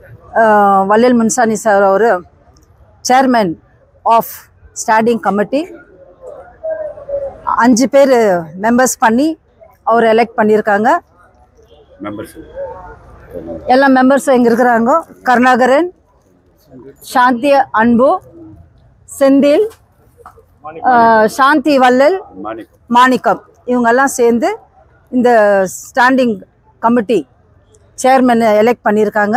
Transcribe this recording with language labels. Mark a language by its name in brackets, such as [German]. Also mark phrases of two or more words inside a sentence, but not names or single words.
[Tamil] ವಲ್ಲೇಲ್ ಮುನ್ಸಾನಿ ಸರ್ ಅವರು [English] chairman of standing committee [Tamil] 5 பேர் மெம்பர்ஸ் பண்ணி அவர் எலெக்ட் பண்ணியிருக்காங்க. எல்லா மெம்பர்ஸும் இங்கே இருக்கிறாங்க. கருணாகரன், சாந்தி அன்பு, செந்தில், சாந்தி வள்ளல், மாணிக்கம் இவங்கெல்லாம் சேர்ந்து இந்த [English] standing committee chairman elect [Tamil] பண்ணியிருக்காங்க.